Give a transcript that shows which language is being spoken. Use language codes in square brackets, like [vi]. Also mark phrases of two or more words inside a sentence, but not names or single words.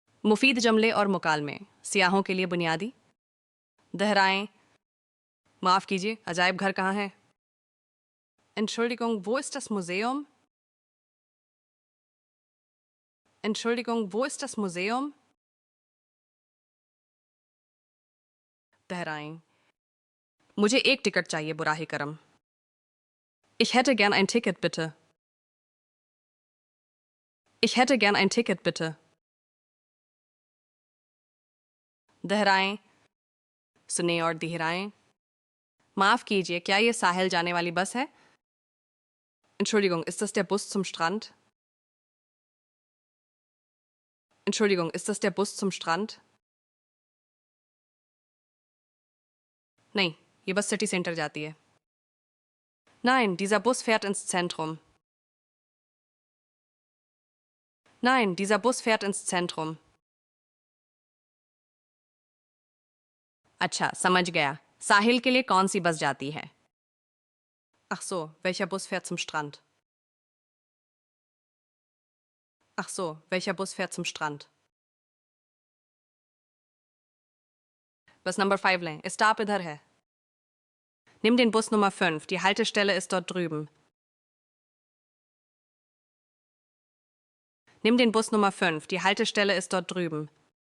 [ur] مفید جملے اور مکالمے سیاحوں کے لیے بنیادی۔ دہرائیں، معاف کیجیے، عجائب گھر کہاں ہے? [de] Entschuldigung, wo ist das Museum? Entschuldigung, wo ist das Museum? [ur] دہرائیں، مجھے ایک ٹکٹ چاہیے برائے کرم. [de] Ich hätte gern ein Ticket, bitte. Ich hätte gern ein Ticket, bitte. [ur] دہرائیں، سنے اور دہرائیں. معاف کیجیے، کیا یہ ساحل جانے والی بس ہے? [de] Entschuldigung, ist das der Bus zum Strand? Entschuldigung, ist das der Bus zum Strand? [ur] نہیں، یہ بس [en] city center [ur] جاتی ہے. [de] Nein, dieser Bus fährt ins Zentrum. Nein, dieser Bus fährt ins Zentrum. [ur] اچھا، سمجھ گیا. ساحل کے لیے کون سی بس جاتی ہے? [de] Ach so, welcher Bus fährt zum Strand? Ach so, welcher Bus fährt zum Strand? [ur] بس نمبر 5 لیں، سٹاپ ادھر ہے. [de] Nimm den Bus Nummer 5, die Haltestelle ist dort drüben. Nimm den Bus Nummer 5, die Haltestelle ist dort drüben.